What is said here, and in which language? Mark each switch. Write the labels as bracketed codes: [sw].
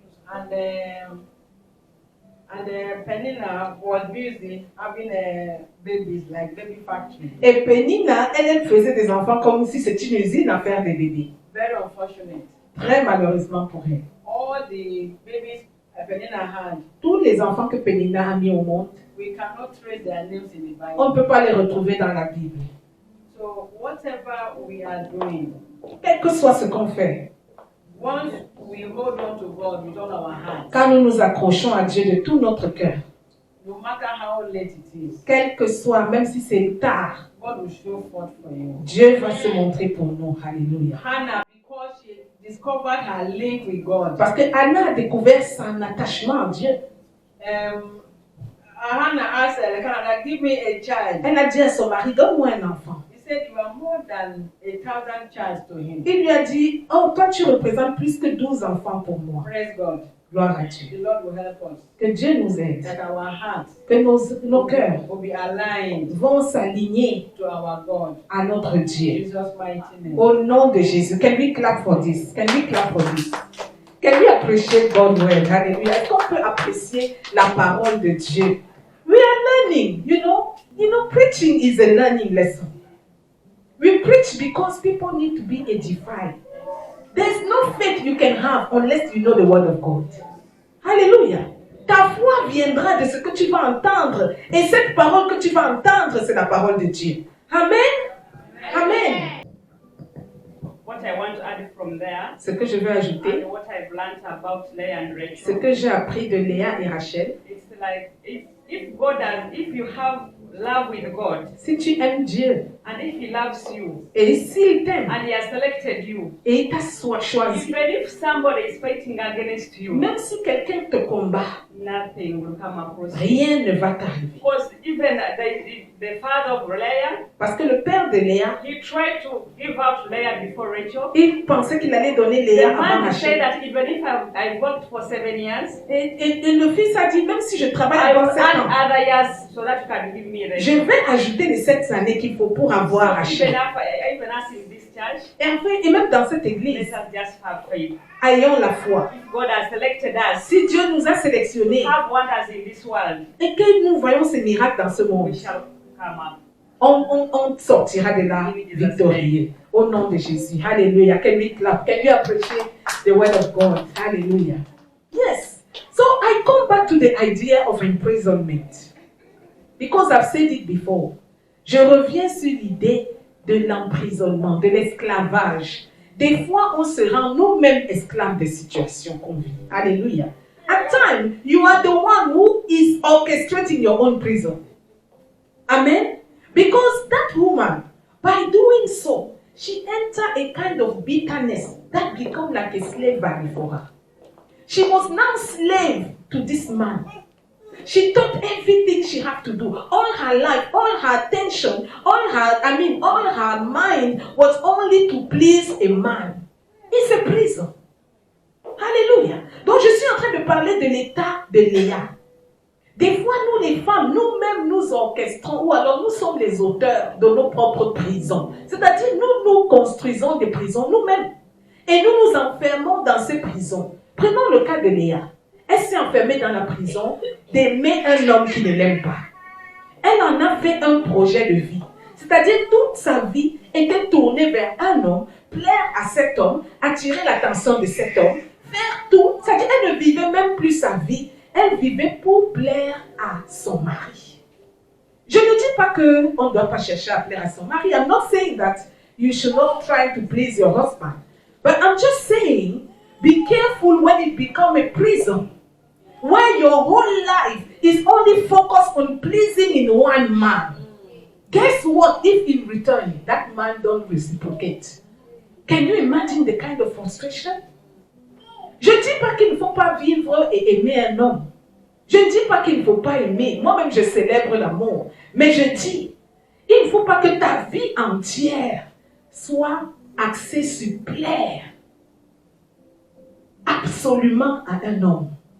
[en] And Penina was busy having babies, like baby factory. [fr] Et Pénina, elle faisait des enfants comme si c'était une usine à faire des bébés. [en] Very unfortunate. [fr] Très malheureusement pour elle. [en] All the babies Penina had, [fr] Tous les enfants que Pénina a mis au monde, [en] we cannot trace their names in the Bible. [fr] on ne peut pas les retrouver dans la Bible. [en] So whatever we are doing, [fr] Quel que soit ce qu'on fait, [en] once we hold on to God with all our hearts, [fr] quand nous nous accrochons à Dieu de tout notre cœur, [en] no matter how late it is, [fr] quel que soit, même si c'est tard, [en] God will show forth for you. [fr] Dieu va se montrer pour nous. Alléluia. [en] Hannah, because she discovered her link with God. [fr] Parce que Anna a découvert son attachement à Dieu. [en] Hannah asked Elkanah, give me a child. [fr] Elle a dit à son mari, donne-moi un enfant. [en] He said, you are more than 1,000 childs to him. [fr] Il lui a dit, oh, toi tu représentes plus que 12 enfants pour moi. [en] Praise God. [fr] Gloire à Dieu. [en] The Lord will help us. [fr] Que Dieu nous aide. [en] That our hearts [fr] Que nos cœurs [en] will be aligned [fr] vont s'aligner [en] to our God. [fr] à notre [en] In [fr] Dieu. [en] Jesus' mighty name. [fr] Au nom de Jésus. [en] Can we clap for this? Can we clap for this? Can we appreciate God's word? Hallelujah. [fr] Est-ce qu'on peut apprécier la parole de Dieu? [en] We are learning, you know. You know, preaching is a learning lesson. We preach because people need to be edified. There's no faith you can have unless you know the word of God. [fr] Hallelujah. Ta foi viendra de ce que tu vas entendre. Et cette parole que tu vas entendre, c'est la parole de Dieu. Amen. Amen. [en] What I want to add from there, [fr] Ce que je veux ajouter, [en] and what I've learned about Leah and [fr] ce [en] Rachel, [fr] que j'ai appris de Léa et Rachel, [en] it's like if you have love with God, [fr] si tu aimes Dieu [en] and if He loves you, [fr] et s'il t'aime [en] and He has selected you, [fr] et il t'a choisi, [en] even if somebody is fighting against you, [fr] même si quelqu'un te combat, [en] nothing will come across you. [fr] rien ne va t'arriver. [en] Because even the father of Leah, [fr] Parce que le père de Léa, [en] he tried to give out Leah before Rachel. [fr] il pensait qu'il allait donner [en] The [fr] Léa avant [en] man said [fr] Rachel. [en] that even if I worked for 7 years, [fr] Et le fils a dit, même si je travaille [en] I will [fr] encore 7 [en] add [fr] ans, [en] other years so that you can give me [fr] je [en] Rachel. [fr] vais ajouter les 7 années qu'il faut pour avoir Rachel. [en] Even us in this church, [fr] Et même dans cette [en] let [fr] église, [en] us just have faith. [fr] ayons la foi. [en] If God has selected us, [fr] Si Dieu nous a sélectionnés [en] have wonders in this world, [fr] et que nous voyons ces miracles dans ce [en] we [fr] monde, [en] shall come up. [fr] on sortira de là victorieux. Au nom de Jésus. Hallelujah. [en] Can we clap? Can we appreciate the word of God? Hallelujah. Yes. So I come back to the idea of imprisonment. Because I've said it before. [fr] Je reviens sur l'idée de l'emprisonnement, de l'esclavage. Des fois, on se rend nous-mêmes esclaves des situations qu'on vit. [en] Hallelujah. At times, you are the one who is orchestrating your own prison. Amen. Because that woman, by doing so, she entered a kind of bitterness that became like a slavery for her. She was now slave to this man. She thought everything she had to do, all her life, all her attention, all her mind was only to please a man. It's a prison. Hallelujah. [fr] Donc je suis en train de parler de l'état de Léa. Des fois, nous les femmes, nous-mêmes nous orchestrons, ou alors nous sommes les auteurs de nos propres prisons. C'est-à-dire, nous construisons des prisons nous-mêmes. Et nous nous enfermons dans ces prisons. Prenons le cas de Léa. Elle s'est enfermée dans la prison d'aimer un homme qui ne l'aime pas. Elle en a fait un projet de vie. C'est-à-dire, toute sa vie était tournée vers un homme, plaire à cet homme, attirer l'attention de cet homme, faire tout. C'est-à-dire, elle ne vivait même plus sa vie. Elle vivait pour plaire à son mari. Je ne dis pas qu'on ne doit pas chercher à plaire à son mari. [en] I'm not saying that you should not try to please your husband. But I'm just saying, be careful when it becomes a prison. where your whole life is only focused on pleasing in one man. Guess what? If in return, that man don't reciprocate. Can you imagine the kind of frustration? [fr] Je ne dis pas qu'il ne faut pas vivre et aimer un homme. Je ne dis pas qu'il ne faut pas aimer. Moi-même, je célèbre l'amour. Mais je dis, il ne faut pas que ta vie entière soit axée sur plaire absolument à un homme.